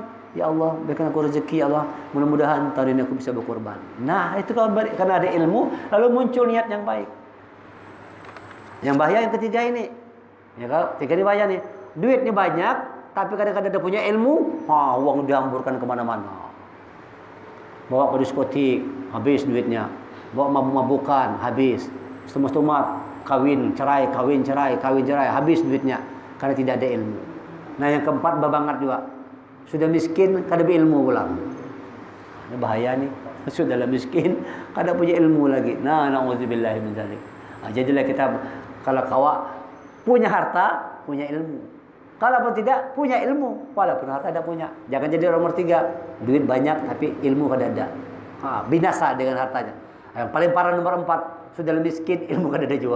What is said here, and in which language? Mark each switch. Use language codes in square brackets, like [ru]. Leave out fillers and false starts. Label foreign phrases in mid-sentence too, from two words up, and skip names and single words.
[ar] Ya Allah, [id] berikan aku rezeki, [ar] ya Allah, [id] mudah-mudahan tahun ini aku bisa berkorban. Nah, itu kalau karena ada ilmu, lalu muncul niat yang baik. Yang bahaya yang ketiga ini. Ya kalau tiga ini bahaya nih. Duitnya banyak, tapi kadang-kadang dia punya ilmu, uang dihamburkan kemana-mana. Bawa ke diskotik, habis duitnya. Bawa mabuk-mabukan, habis. Setumat, kawin, cerai, habis duitnya. Karena tidak ada ilmu. Nah yang keempat babangat juga. Sudah miskin, kada berilmu pulang. Ini bahaya nih. Sudah miskin, kada punya ilmu lagi. [ar] Nah, na'udzubillahi min dzalik. [id] Jadilah kita kalau kawak punya harta, punya ilmu. Kalau pun tidak punya ilmu, walaupun harta ada punya. Jangan jadi nomor 3, duit banyak tapi ilmu kada ada. Binasa dengan hartanya. Yang paling parah nomor 4, sudah miskin, ilmu kada ada juga.